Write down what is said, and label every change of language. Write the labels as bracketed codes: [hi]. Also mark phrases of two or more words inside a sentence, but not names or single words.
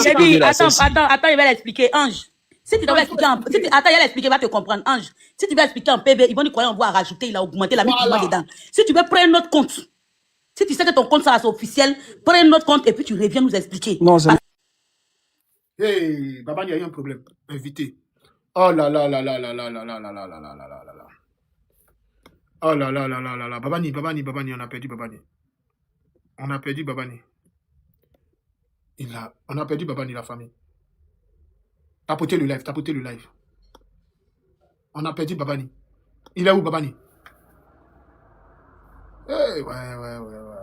[fr] J'ai dit, attends, il va l'expliquer, Ange. Si tu dois expliquer attends, il va l'expliquer, il va te comprendre. Ange, si tu veux expliquer en PV, ils vont nous croire en voie à rajouter, il a augmenté, il a mis tout dedans. Si tu veux prendre notre compte, si tu sais que ton compte ça c'est officiel, prends notre compte et puis tu reviens nous expliquer. Non, c'est... Hey, Babani, il y a eu un problème. Invité. Oh là là là là là là là là là là là là là là là. Oh là là là là là là. Babani, on a perdu Babani. On a perdu Babani. On a perdu Babani, la famille. Tapotez le live, tapotez le live. On a perdu Babani. Il est où, Babani? Ouais.